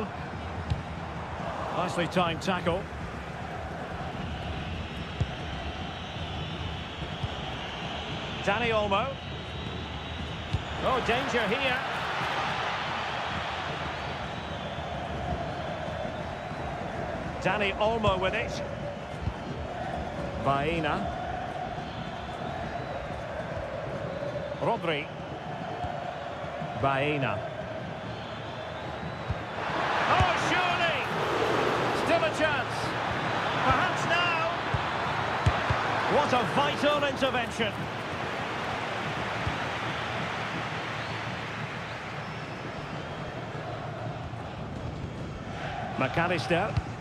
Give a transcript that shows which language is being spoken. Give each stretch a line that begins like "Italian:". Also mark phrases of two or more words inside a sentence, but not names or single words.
English: Nicely timed tackle. Dani Olmo. Oh, danger here. Dani Olmo with it. Baena. Rodri. Baena. Oh, surely! Still a chance. Perhaps now. What a vital intervention. McAllister.